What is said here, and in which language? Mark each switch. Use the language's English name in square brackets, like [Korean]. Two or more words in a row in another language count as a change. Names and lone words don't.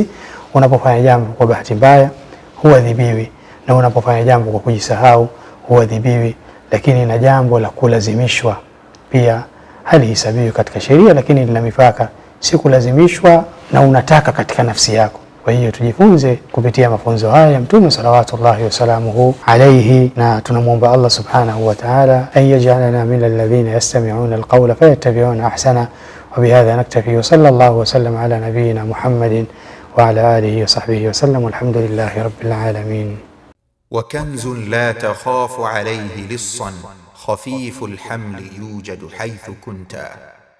[Swahili] Unapofanya jambo kwa bahati mbaya huadhibiwi, na unapofanya jambo kwa kujisahau huadhibiwi, lakini na jambo la kulazimishwa pia halihesabiwi katika sheria, lakini lina mipaka, si kulazimishwa na unataka katika nafsi yako. Kwa hiyo tujifunze kupitia mafunzo haya ya Mtume [Arabic] صلى الله وسلم عليه, [Swahili] na tunamuomba Allah [Arabic] سبحانه وتعالى أن يجعلنا من الذين يستمعون القول فيتبعون أحسنه. وبهذا نكتفي وصلى الله وسلم على نبينا محمد وعلى آله وصحبه وسلم والحمد لله رب العالمين. وكنز لا تخاف عليه لصا خفيف الحمل يوجد حيث كنت.